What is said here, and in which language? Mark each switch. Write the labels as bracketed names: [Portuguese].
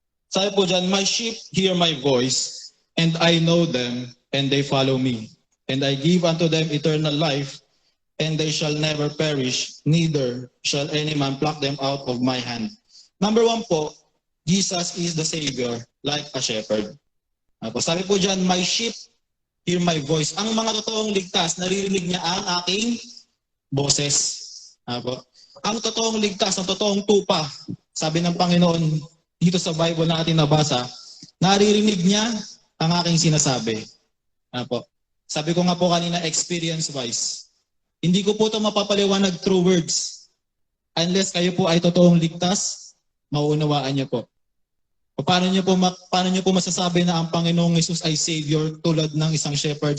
[Filipino] Sabi po dyan, [English] My sheep hear my voice, and I know them, and they follow me. And I give unto them eternal life, and they shall never perish, neither shall any man pluck them out of my hand. Number 1 po, Jesus is the Savior like a shepherd. [Filipino] Sabi po dyan, [English] My sheep hear my voice. [Filipino] Ang mga totoong ligtas, naririnig niya ang aking boses. Ang totoong ligtas, ang totoong tupa, sabi ng Panginoon dito sa Bible na ating nabasa, naririnig niya ang aking sinasabi. Sabi ko nga po kanina, experience-wise. Hindi ko po ito mapapaliwanag [English] through words. [Filipino] Unless kayo po ay totoong ligtas, mauunawaan niyo po. Paano niyo po masasabi na ang Panginoong Hesus ay Savior tulad ng isang shepherd?